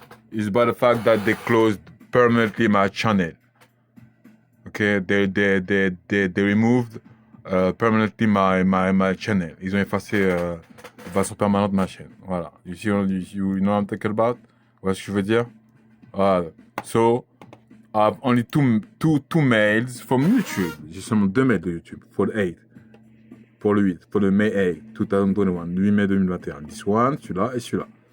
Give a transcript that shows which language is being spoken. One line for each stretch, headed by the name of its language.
English: Is about the fact that they closed permanently my channel. Okay, they removed permanently my channel.
French: Ils ont effacé de façon permanente ma chaîne. Voilà.
English: You know what I'm talking about?
French: Voilà ce que je veux dire. Voilà.
English: So, I have only two mails from YouTube.
French: J'ai seulement 2 mails de YouTube.
English: For the 8.
French: Pour le 8.
English: For the May 8, 2021.
French: 8 mai 2021.
English: This one,
French: celui-là et celui-là.